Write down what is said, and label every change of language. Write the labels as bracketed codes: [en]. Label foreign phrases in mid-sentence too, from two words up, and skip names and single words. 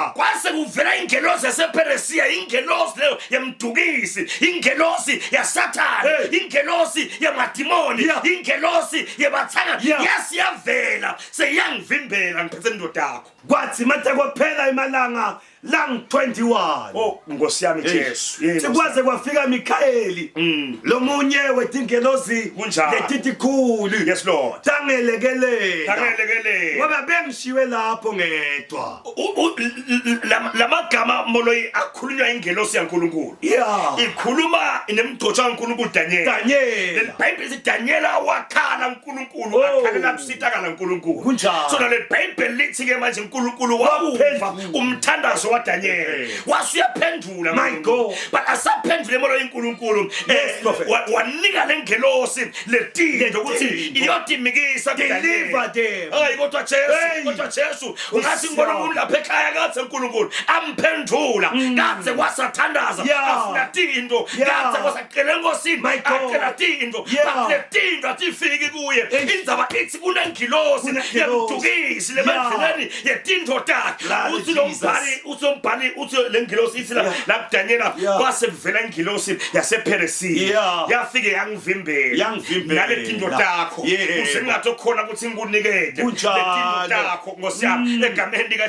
[ss] kwase kuvela ingelosi yasePersia ingelosi leyo yemdukisi ingelosi yaSathane ingelosi yamadimoni ingelosi yebathanga yasiyavela seyangivimbela ngiphethe indoda yakho kwathi mathe kwaphela imalanga lang 21 Nkosi yami Jesu sikwaze kwafika Mikhaeli lo munye wetingelozi letitikhulu [en] Yes Lord [ss] tangelekelela ngoba bengishiwe lapho ngedwa lamagama moloyi akhulunywa ingelosi yaNkulunkulu ikhuluma nemgcotsha kaNkulunkulu Daniel leBhayibheli lithi Daniel wakhala uNkulunkulu akhalela kusitakala uNkulunkulu so le Bible lithi ke manje uNkulunkulu wawuva umthandazo wa Daniel wasuyaphendula [en] my God [ss] but asaphendule molo iNkulunkulu wanika lengelosi letindo ukuthi iyotimikisa [en] deliver them [ss] kodwa Jesu ungathi ngibona umuntu lapha ekhaya kathi uNkulunkulu amphendula kaze wasathandaza afuna tindo kaze wasaqela enkosini akela tindo letindo atifiki kuye indzaba ithi kunengilosi yemdukisi lebandleni yetindo takhe uthi lo mbhali usombhali uthi lengilosi ithi la Daniela kwase vela ingilosi yasePersia yafike yangivimbela naletindo takho usengathi khona ukuthi ngikunikele letindo takho ngosiyami egameni lika